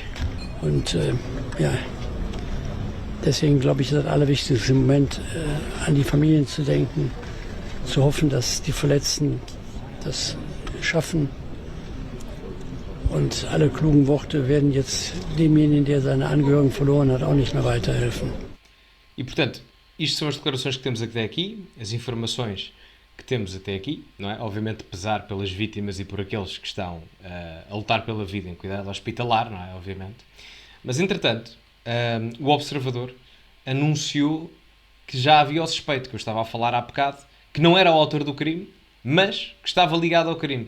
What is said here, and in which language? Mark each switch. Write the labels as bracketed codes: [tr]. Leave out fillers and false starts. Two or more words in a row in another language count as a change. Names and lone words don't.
[de] Und ja, deswegen glaube ich, ist das Allerwichtigste im Moment, an die Familien zu denken, zu hoffen, dass die Verletzten das schaffen. Und alle klugen Worte werden jetzt demjenigen, der seine Angehörigen verloren hat, auch nicht mehr weiterhelfen. [pt] E, portanto, isto são as declarações que temos até aqui, as informações que temos até aqui, não é? Obviamente, pesar pelas vítimas e por aqueles que estão a lutar pela vida em cuidado hospitalar, não é? Obviamente. Mas, entretanto, o Observador anunciou que já havia o suspeito, que eu estava a falar há bocado, que não era o autor do crime, mas que estava ligado ao crime.